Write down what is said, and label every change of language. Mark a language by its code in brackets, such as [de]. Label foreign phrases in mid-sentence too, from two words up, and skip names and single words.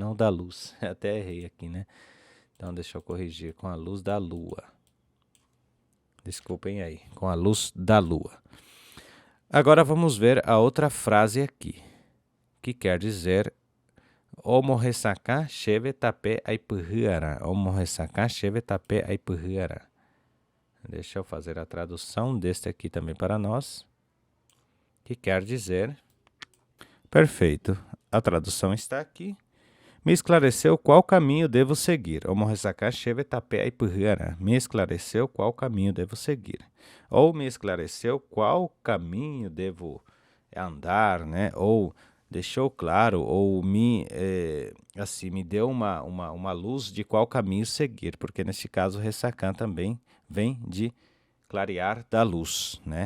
[pt] Não da luz. Até errei aqui, né? Então, deixa eu corrigir, com a luz da lua. Desculpem aí, com a luz da lua. Agora vamos ver a outra frase aqui, que quer dizer [tpw] Omo ressaca cheve tape aipurriara. Omo ressaca cheve tape aipurriara. [pt] Deixa eu fazer a tradução deste aqui também para nós, que quer dizer... Perfeito, a tradução está aqui. Me esclareceu qual caminho devo seguir. [tpw] Omo ressacar cheve tapé aipurra. [pt] Me esclareceu qual caminho devo seguir. Ou me esclareceu qual caminho devo andar, né? Ou deixou claro, ou me deu uma luz de qual caminho seguir, porque neste caso ressacar também vem de clarear da luz, né?